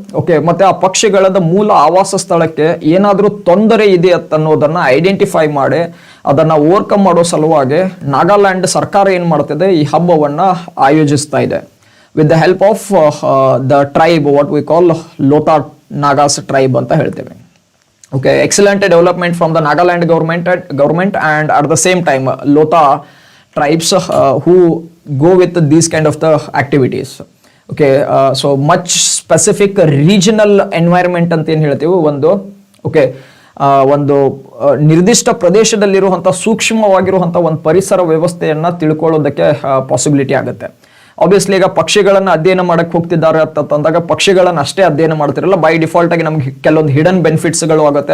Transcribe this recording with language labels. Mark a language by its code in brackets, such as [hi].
[kn] Okay, ಮತ್ತೆ ಆ ಪಕ್ಷಿಗಳದ ಮೂಲ ಆವಾಸ ಸ್ಥಳಕ್ಕೆ ಏನಾದರೂ ತೊಂದರೆ ಇದೆ ಅನ್ನೋದನ್ನು ಐಡೆಂಟಿಫೈ ಮಾಡಿ ಅದನ್ನು ಓವರ್ಕಮ್ ಮಾಡೋ ಸಲುವಾಗಿ ನಾಗಾಲ್ಯಾಂಡ್ ಸರ್ಕಾರ ಏನು ಮಾಡ್ತಿದೆ, ಈ ಹಬ್ಬವನ್ನು ಆಯೋಜಿಸ್ತಾ ಇದೆ [en] with the help of the tribe, what we call Lotha Nagas tribe [kn] ಅಂತ ಹೇಳ್ತೇವೆ. [en] Okay, excellent development from the Nagaland government and at the same time Lotha tribes who go with these kind of the activities. Okay, so much specific regional environment [kn] ಅಂತ ಏನು ಹೇಳ್ತೀವಿ, ಒಂದು okay ಒಂದು ನಿರ್ದಿಷ್ಟ ಪ್ರದೇಶದಲ್ಲಿರುವಂಥ ಸೂಕ್ಷ್ಮವಾಗಿರುವಂಥ ಒಂದು ಪರಿಸರ ವ್ಯವಸ್ಥೆಯನ್ನು ತಿಳ್ಕೊಳ್ಳೋದಕ್ಕೆ ಪಾಸಿಬಿಲಿಟಿ ಆಗುತ್ತೆ. ಆಬ್ವಿಯಸ್ಲಿ ಈಗ ಪಕ್ಷಿಗಳನ್ನು ಅಧ್ಯಯನ ಮಾಡಕ್ಕೆ ಹೋಗ್ತಿದ್ದಾರೆ ಅಂತಂದಾಗ ಪಕ್ಷಿಗಳನ್ನು ಅಷ್ಟೇ ಅಧ್ಯಯನ ಮಾಡ್ತಿರಲ್ಲ, ಬೈ ಡಿಫಾಲ್ಟ್ ಆಗಿ ನಮ್ಗೆ ಕೆಲವೊಂದು ಹಿಡನ್ ಬೆನಿಫಿಟ್ಸ್ಗಳು ಆಗುತ್ತೆ.